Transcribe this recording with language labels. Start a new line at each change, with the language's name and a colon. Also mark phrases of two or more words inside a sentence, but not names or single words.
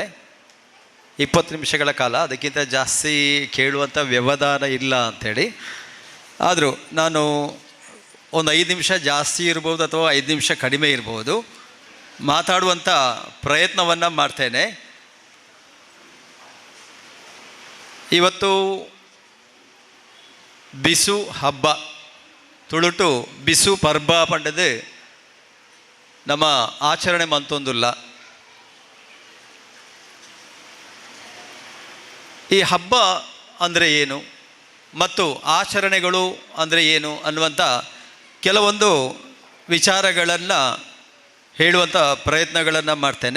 Kannada: 20 ನಿಮಿಷಗಳ ಕಾಲ, ಅದಕ್ಕಿಂತ ಜಾಸ್ತಿ ಕೇಳುವಂಥ ವ್ಯವಧಾನ ಇಲ್ಲ ಅಂಥೇಳಿ. ಆದರೂ ನಾನು ಒಂದು 5 ನಿಮಿಷ ಜಾಸ್ತಿ ಇರ್ಬೋದು ಅಥವಾ 5 ನಿಮಿಷ ಕಡಿಮೆ ಇರ್ಬೋದು, ಮಾತಾಡುವಂಥ ಪ್ರಯತ್ನವನ್ನು ಮಾಡ್ತೇನೆ. ಇವತ್ತು ಬಿಸು ಹಬ್ಬ
Tulu: ತುಳುಟು ಬಿಸು ಪರ್ಬ ಪಂಡದು ನಮ್ಮ ಆಚರಣೆ ಮಂತೊಂದುಲ್ಲ.
Kannada: ಈ ಹಬ್ಬ ಅಂದರೆ ಏನು ಮತ್ತು ಆಚರಣೆಗಳು ಅಂದರೆ ಏನು ಅನ್ನುವಂಥ ಕೆಲವೊಂದು ವಿಚಾರಗಳನ್ನು ಹೇಳುವಂಥ ಪ್ರಯತ್ನಗಳನ್ನು ಮಾಡ್ತೇನೆ.